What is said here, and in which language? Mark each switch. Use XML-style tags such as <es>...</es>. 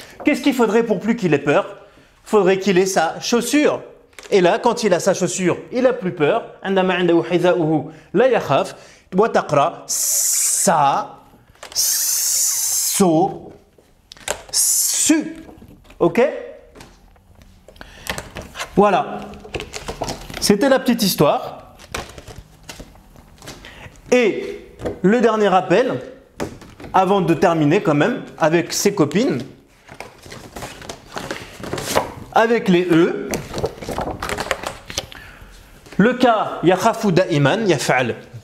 <fr>Qu'est-ce qu'il faudrait pour plus qu'il ait peur? Il faudrait qu'il ait sa chaussure. Et là, quand il a sa chaussure, il a plus peur.</fr> <ar>عندما عنده حذاؤه لا يخاف. وتقرأ sa so su.</ar> <fr>Ok? Voilà. C'était la petite histoire. Et le dernier rappel, avant de terminer quand même, avec ses copines, avec les E, le cas</fr> <ar>yakhafu da'iman, yaf'al</ar>